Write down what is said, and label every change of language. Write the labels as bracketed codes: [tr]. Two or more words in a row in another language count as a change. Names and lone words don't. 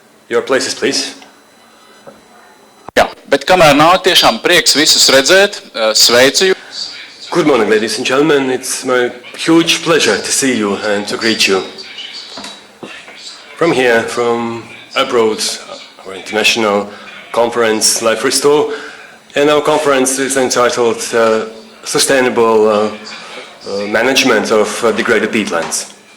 [en] Your places, please. [lv] Jā, bet kamēr nāk tiešām prieks visus redzēt, sveicu jūs. [en] Good morning, ladies and gentlemen. It's my huge pleasure to see you and to greet you. From here, from abroad, our international conference, Life Restore, and our conference is entitled Sustainable Management of Degraded Peatlands.